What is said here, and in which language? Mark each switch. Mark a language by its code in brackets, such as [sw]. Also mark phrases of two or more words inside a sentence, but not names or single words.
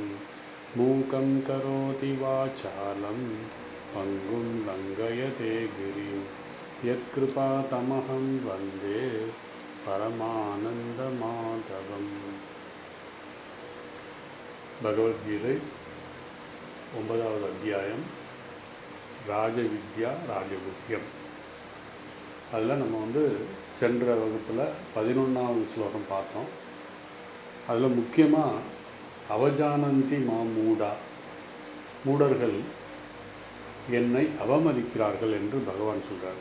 [sa] मूकं करोति वाचालं पङ्गुं लङ्घयते गिरिं यत्कृपातमहं वन्दे परमानन्दमाधवम्। [ta] भगवद्गीதை 9வது அத்தியாயம் ராஜவித்யா ராஜகுஹ்யம். அதில் நம்ம சென்ற வகுப்பில் 11வது ஸ்லோகம் பார்த்தோம். அதில் முக்கியமாக [sa] अवजानन्ति मा मूढा, [ta] மூடர்கள் என்னை அவமதிக்கிறார்கள் என்று பகவான் சொல்கிறார்.